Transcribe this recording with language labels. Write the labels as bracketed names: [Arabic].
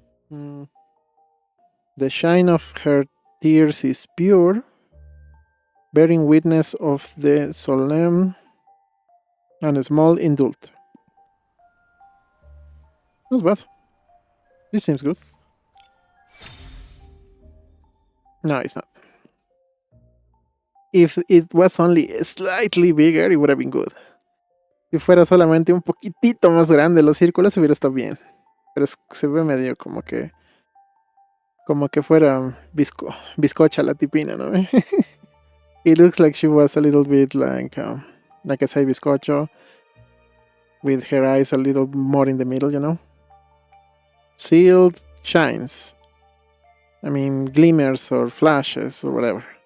[English] The shine of her tears is pure, bearing witness of the solemn and small indult. Not bad. This seems good. No, it's not. If it was only slightly bigger, it would have been good. [Spanish] Si fuera solamente un poquitito más grande los círculos, hubiera estado bien. Pero se ve medio como que fuera bizcocha la tipina, ¿no? [English] It looks like she was a little bit like I say, bizcocho, with her eyes a little more in the middle, you know? Sealed shines. Glimmers or flashes or whatever.